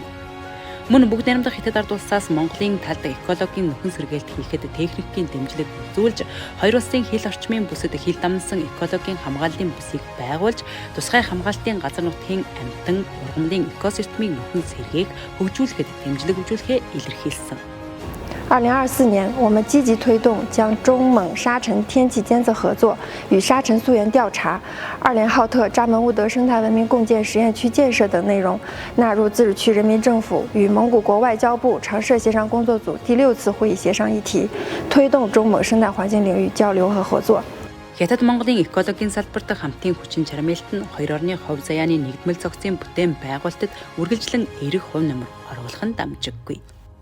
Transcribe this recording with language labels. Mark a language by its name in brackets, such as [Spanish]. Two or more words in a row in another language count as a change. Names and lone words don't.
[Mongolian] Мөн бүгд найрамдах Хятад ард улсаас Монголын талд экологийн нөхөн сэргээлт хийхэд техникийн дэмжлэг үзүүлж, хоёр улсын хил орчмын бүсэд хил дамнасан экологийн хамгааллын бүсийг байгуулж, тусгай хамгаалтын газар нутгийн амьтан ургамлын экосистемийн нөхөн сэргээг хөгжүүлэхэд дэмжлэг үзүүлэхээ илэрхийлсэн. [Chinese] 2024 年，我们积极推动将中蒙沙尘天气监测合作与沙尘溯源调查、二连浩特扎门乌德生态文明共建实验区建设等内容纳入自治区人民政府与蒙古国外交部常设协商工作组第6次会议协商议题，推动中蒙生态环境领域交流和合作。 [Mongolian] Хятад Монголын экологийн салбарт хамтын хүчин чармайлт нь хоёр орны хувь заяаны нэгдмэл зохицын бүтээн байгуулалтад үргэлжлэн эрэх хувь нэмэр оруулах нь дамжиггүй.